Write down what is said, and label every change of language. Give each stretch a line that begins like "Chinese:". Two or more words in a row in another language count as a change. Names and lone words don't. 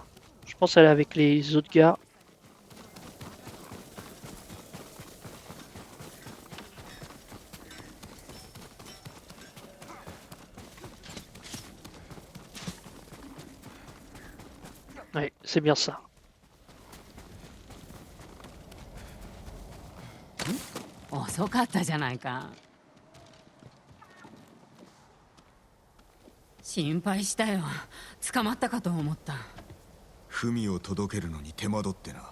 French: Je pense qu'elle est avec les autres gars. Oui, c'est bien ça.
Japanese: 遅かったじゃないか。心配したよ。捕まったかと思った。文を届けるのに手間取ってな。